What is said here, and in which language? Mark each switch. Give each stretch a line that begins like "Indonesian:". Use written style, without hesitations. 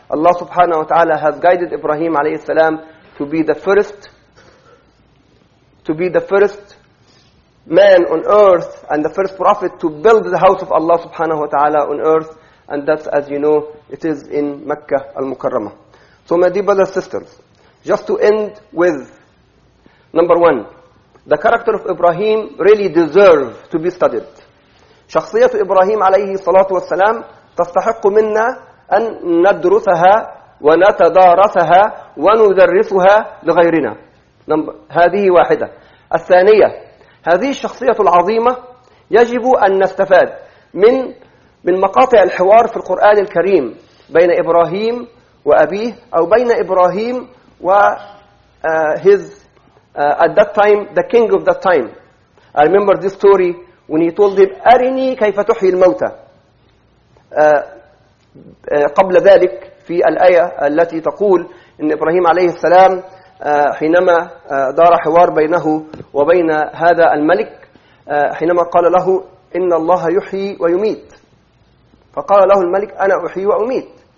English: Alayhi subhanahu wa ta'ala has guided Ibrahim alayhi salam to be the first man on earth and the first prophet to build the house of Allah subhanahu wa ta'ala on earth. And that's, as you know, it is in Mecca al-Mukarramah. So my dear brothers and sisters, just to end with, number one, the character of Ibrahim really deserves to be studied.
Arabic: شخصية إبراهيم عليه الصلاة والسلام تستحق منا أن ندرسها ونتدارسها وندرسها لغيرنا. هذه واحدة. الثانية، هذه الشخصية العظيمة يجب أن نستفاد من مقاطع الحوار في القرآن الكريم بين إبراهيم وأبيه، أو بين إبراهيم و
English: at that time the king of that time. I remember this story when he told him,
Arabic: أرني كيف تحيي الموتى. قبل ذلك في الآية التي تقول إن إبراهيم عليه السلام حينما دار حوار بينه وبين هذا الملك، حينما قال له إن الله يحيي ويميت، فقال له الملك أنا أحيي وأميت.